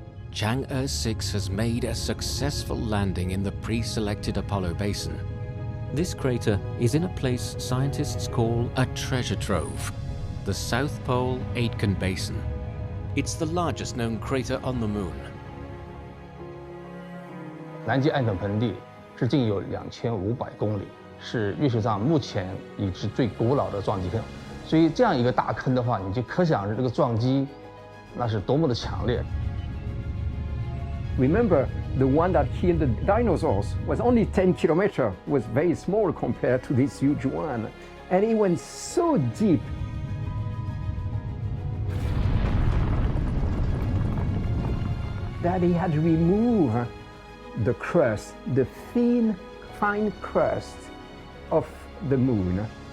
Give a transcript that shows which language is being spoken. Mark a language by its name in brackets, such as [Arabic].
[English] Chang'e 6 has made a successful landing in the pre-selected Apollo basin. This crater is in a place scientists call a treasure trove, the South Pole Aitken Basin. It's the largest known crater on the Moon. [Chinese] 南极艾肯盆地直径有2500公里，是月球上目前已知最古老的撞击坑。所以这样一个大坑的话，你就可想而知这个撞击那是多么的强烈。 [English] Remember, the one that killed the dinosaurs was only 10 kilometers, was very small compared to this huge one. And it went so deep. That he had to remove the crust, the thin, fine crust of the Moon.